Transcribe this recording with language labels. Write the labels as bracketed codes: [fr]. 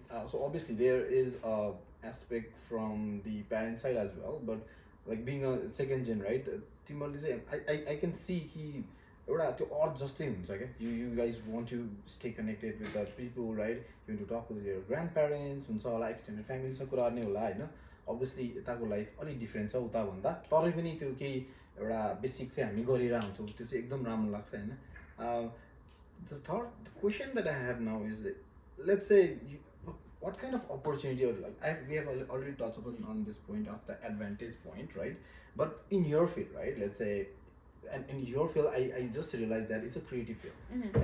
[en] So obviously there is a aspect from the parent side as well, but like being a second gen, right? I can see [ne] कि एउटा त्यो अर्थ जस्तै हुन्छ क्या. [en] You guys want to stay connected with the people, right? You want to talk with your grandparents, [ne] हुन्छ होला, [en] extended family [ne] सँग कुरा गर्ने होला होइन. [en] Obviously [ne] यताको लाइफ अलिक डिफ्रेन्ट छ उता भन्दा, तरै पनि त्यो केही एउटा बेसिक चाहिँ हामी गरिरहेको हुन्छौँ, त्यो चाहिँ एकदम राम्रो लाग्छ होइन. [en] The question that I have now is that, let's say what kind of opportunity, or we have already touched upon on this point of the advantage point, right? But in your field, right, let's say, and in your field, I just realized that it's a creative field.